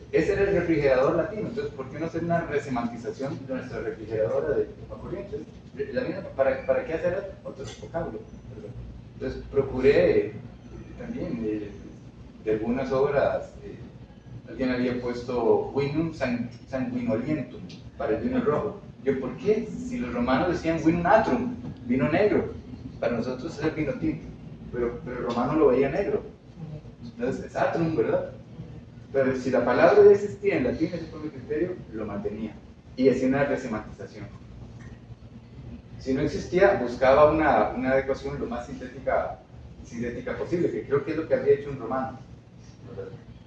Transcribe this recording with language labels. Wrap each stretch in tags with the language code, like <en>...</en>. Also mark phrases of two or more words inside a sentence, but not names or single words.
<es>Ese era el refrigerador latino. Entonces, ¿por qué no hacer una resemantización de nuestra refrigeradora de corriente? ¿Para qué hacer otro vocablo? ¿Verdad? Entonces, procuré también de algunas obras, alguien había puesto</es> <la>vinum sanguinolientum</la> <es>para el vino rojo. Yo, ¿por qué? Si los romanos decían</es> <la>vinum atrum,</la> <es>vino negro, para nosotros es el vino tinto, pero el romano lo veía negro. Entonces, es atrum, ¿verdad? Pero si la palabra ya existía en latín, ese fue mi criterio, lo mantenía. Y hacía una resemantización. Si no existía, buscaba una adecuación lo más sintética posible, que creo que es lo que habría hecho un romano, ¿verdad?</es>